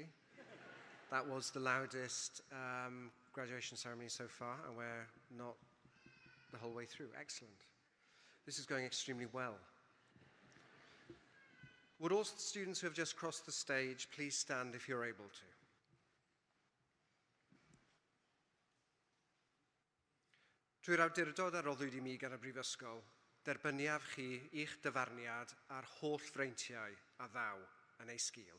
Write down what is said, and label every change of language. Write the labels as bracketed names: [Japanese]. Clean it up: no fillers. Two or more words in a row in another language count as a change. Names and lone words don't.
[English] That was the loudest graduation ceremony so far, and we're not the whole way through. Excellent. This is going extremely well. Would all the students who have just crossed the stage please stand if you're able to? [Welsh] Trwy'r awdurdod a roddwyd I mi gan y Brifysgol, derbyniaf chi i'ch dyfarniad a'r holl freintiau a ddaw yn ei sgil.